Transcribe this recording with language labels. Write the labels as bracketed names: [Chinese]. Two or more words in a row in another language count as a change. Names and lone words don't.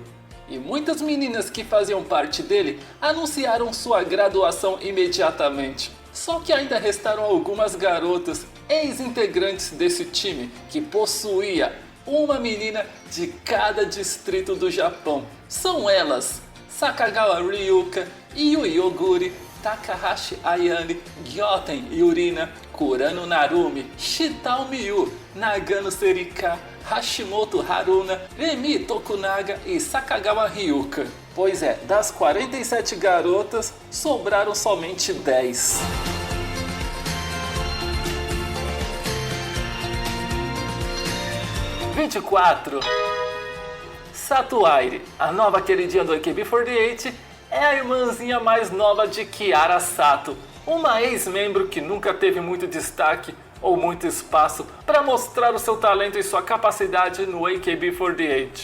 [Portuguese] E muitas meninas que faziam parte dele anunciaram sua graduação imediatamente. Só que ainda restaram algumas garotas ex-integrantes desse time, que possuía uma menina de cada distrito do Japão. São elas Sakagawa Ryuka, Yu Yoguri, Takahashi Ayane, Gyoten Yurina, Kurano Narumi, Shitao Miyu, Nagano Serika, Hashimoto Haruna, Remi Tokunaga e Sakagawa Ryuka. Pois é, das 47 garotas, sobraram somente 10. – 24. Satuaire, a nova queridinha do AKB48, é a irmãzinha mais nova de Kiara Sato, uma ex-membro que nunca teve muito destaque ou muito espaço para mostrar o seu talento e sua capacidade no AKB48.